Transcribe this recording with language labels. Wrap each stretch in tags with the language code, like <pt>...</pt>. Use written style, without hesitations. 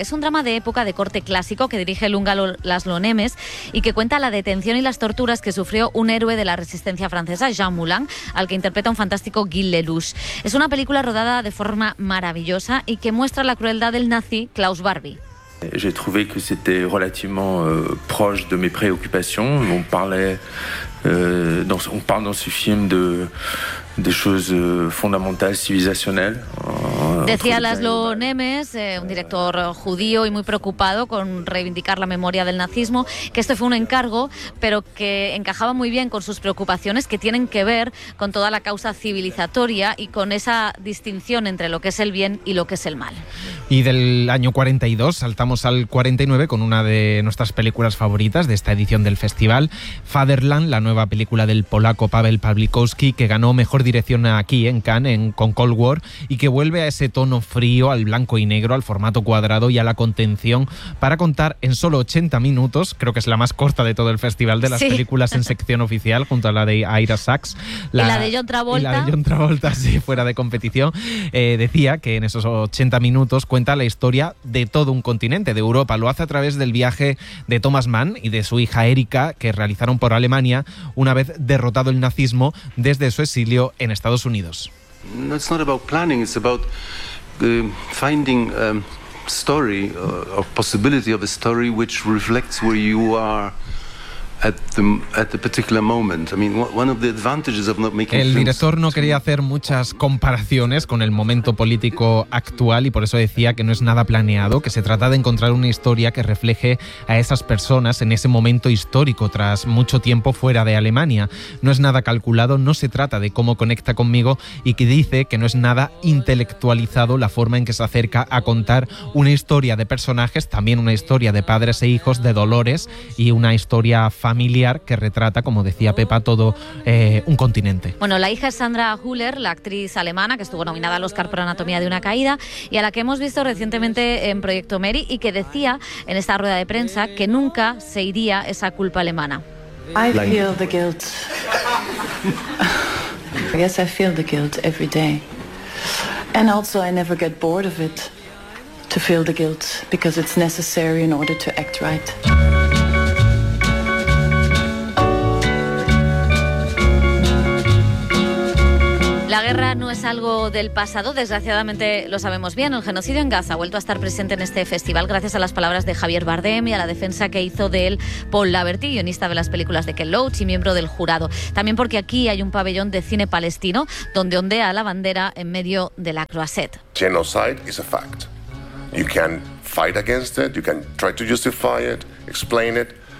<es>Es un drama de época de corte clásico que dirige el húngaro Laszlo Nemes y que cuenta la detención y las torturas que sufrió un héroe de la resistencia francesa, Jean Moulin, al que interpreta un fantástico Guy Lelouch. Es una película rodada de forma maravillosa y que muestra la crueldad del nazi Klaus Barbie.</es> <fr>J'ai trouvé que c'était relativement proche de mes préoccupations. On parlait, on parle dans ce film de choses fondamentales, civilisationnelles.</fr> <es>Decía Laszlo Nemes, un director judío y muy preocupado con reivindicar la memoria del nazismo, que este fue un encargo, pero que encajaba muy bien con sus preocupaciones que tienen que ver con toda la causa civilizatoria y con esa distinción entre lo que es el bien y lo que es el mal. Y del año 42 saltamos al 49 con una de nuestras películas favoritas de esta edición del festival, Fatherland, la nueva película del polaco Paweł Pawlikowski, que ganó mejor dirección aquí en Cannes con Cold War y que vuelve a ese tono frío, al blanco y negro, al formato cuadrado y a la contención para contar en solo 80 minutos, creo que es la más corta de todo el festival, de las sí. películas en sección oficial, junto a la de Ira Sachs. La de John Travolta, sí, fuera de competición. Decía que en esos 80 minutos cuenta la historia de todo un continente, de Europa. Lo hace a través del viaje de Thomas Mann y de su hija Erika, que realizaron por Alemania una vez derrotado el nazismo desde su exilio en Estados Unidos.</es> <en>It's not about planning, it's about finding a story or possibility of a story which reflects where you are at the particular moment. I mean, one of the advantages of not making</en> <es>El director no quería hacer muchas comparaciones con el momento político actual y por eso decía que no es nada planeado, que se trata de encontrar una historia que refleje a esas personas en ese momento histórico tras mucho tiempo fuera de Alemania. No es nada calculado, no se trata de cómo conecta conmigo y que dice que no es nada intelectualizado la forma en que se acerca a contar una historia de personajes, también una historia de padres e hijos, de dolores y una historia familiar que retrata, como decía Pepa, todo un continente. Bueno, la hija es Sandra Hüller, la actriz alemana que estuvo nominada al Oscar por Anatomía de una caída y a la que hemos visto recientemente en Proyecto Mary y que decía en esta rueda de prensa que nunca se iría esa culpa alemana.</es> <en>I feel the guilt. Yes, I feel the guilt every day. And also I never get bored of it, to feel the guilt, because it's necessary in order to act right.</en> <es>La guerra no es algo del pasado, desgraciadamente lo sabemos bien. El genocidio en Gaza ha vuelto a estar presente en este festival gracias a las palabras de Javier Bardem y a la defensa que hizo de él Paul Laverty, guionista de las películas de Ken Loach y miembro del jurado. También porque aquí hay un pabellón de cine palestino donde ondea la bandera en medio de la croisette.</es> <en>Genocide is a fact. You can fight against it, you can try to justify it, explain it.</en>